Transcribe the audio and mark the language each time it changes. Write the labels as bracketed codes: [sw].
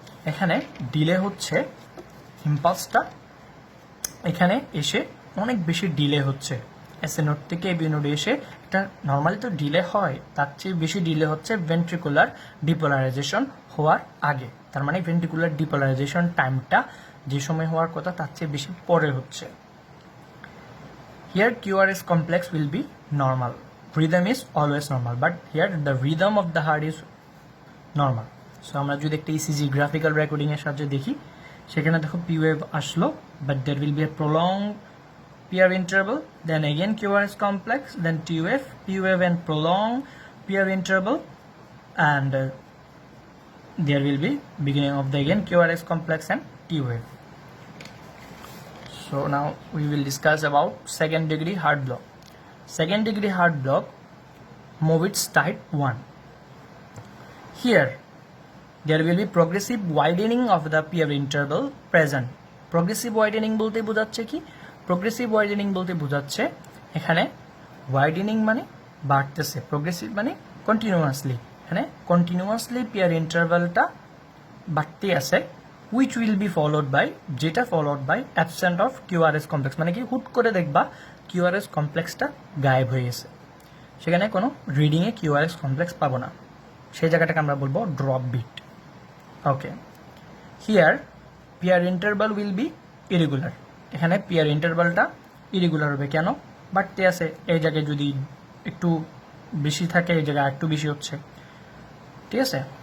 [bn] এখানে ডিলে হচ্ছে, ইম্পালসটা এখানে এসে অনেক বেশি ডিলে হচ্ছে। এসএ নোড থেকে এবি নোডে এসে এটা নর্মালি তো ডিলে হয়, তার চেয়ে বেশি ডিলে হচ্ছে ভেন্ট্রিকুলার ডিপোলারাইজেশন হওয়ার আগে। তার মানে ভেন্ট্রিকুলার ডিপোলারাইজেশন টাইমটা যে সময় হওয়ার কথা তার চেয়ে বেশি পরে হচ্ছে। [en] Here QRS complex will be normal. Rhythm is always normal, but here the rhythm of the heart is normal. So [bn] আমরা যদি একটা ECG graphical recording এর সাহায্যে দেখি, সেখানে দেখো P wave আসলো, [en] but there will be a prolonged PR interval, then again QRS complex, then T wave, P wave and prolonged PR interval, and there will be beginning of the again QRS complex and T wave. So now we will discuss about second degree heart block. Second degree heart block, Mobitz type 1. Here there will be progressive widening of the PR interval present. [bn] Progressive widening বলতে বোঝাচ্ছে কি? Progressive widening বলতে বোঝাচ্ছে এখানে widening মানে বাড়তেছে, progressive মানে continuously, এখানে continuously PR intervalটা বাড়তে আছে, [en] which will be followed by, [bn] যেটা followed by absent of QRS complex। মানে কি? হুট করে দেখবা QRS কমপ্লেক্সটা গায়েব হয়ে গেছে, সেখানে কোনো রিডিংয়ে QRS কমপ্লেক্স পাবো না, সেই জায়গাটাকে আমরা বলবো drop bit. [en] Okay, here peer interval will be irregular. [bn] এখানে পিয়ার ইন্টারভালটা ইরেগুলার হবে। কেন? বাড়তে আছে, এই জায়গায় যদি একটু বেশি থাকে, এই জায়গায় একটু বেশি হচ্ছে, ঠিক আছে।